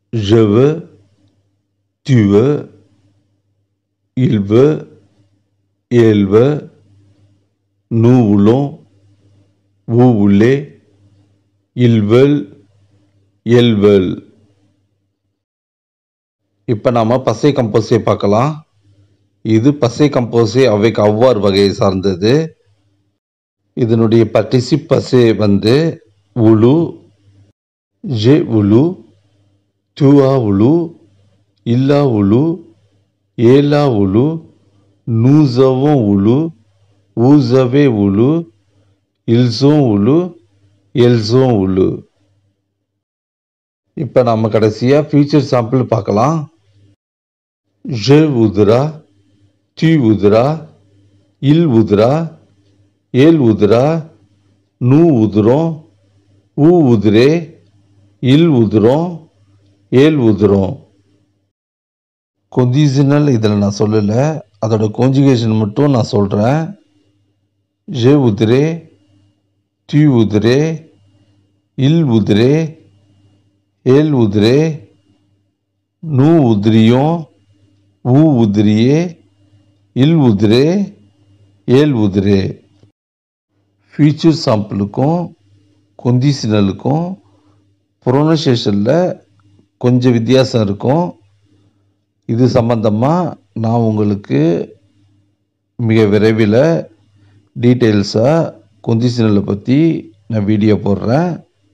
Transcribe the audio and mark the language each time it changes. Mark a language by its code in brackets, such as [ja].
[fr] Je veux, tu veux, il veut, elle veut, nous voulons, vous voulez, ils veulent, elles veulent. [ta] இப்போ நாம் பசை கம்போஸை பார்க்கலாம். இது பசை கம்போஸே [fr] avec avoir [ta] வகையை சார்ந்தது. இதனுடைய [fr] பார்ட்டிசிப் பசை voulu, j'ai voulu, tu as voulu, il a voulu, elle a voulu, nous avons voulu, vous avez voulu, ils ont voulu, elles ont voulu. [ta] இப்போ நாம் கடைசியாக ஃபியூச்சர் சாம்பிள் பார்க்கலாம். [fr] Je voudras, tu voudras, il voudra, elle voudra, nous voudrons, vous voudrez, ils voudront, elles voudront. [ta] கொண்டிஷனல் இதில் நான் சொல்லலை, அதோட conjugation மட்டும் நான் சொல்கிறேன். [fr] Je voudrais, tu voudrais, il voudrait, elle voudrait, nous voudrions, vous voudriez, il voudrait, elle voudrait. [ta] Future சாம்பிளுக்கும் கொண்டிஷனலுக்கும் ப்ரொனன்சியேஷனில் கொஞ்சம் வித்தியாசம் இருக்கும். இது சம்பந்தமாக நான் உங்களுக்கு மிக விரைவில் டீட்டெயில்ஸாக கொண்டிஷனலை பற்றி நான் வீடியோ போடுறேன்.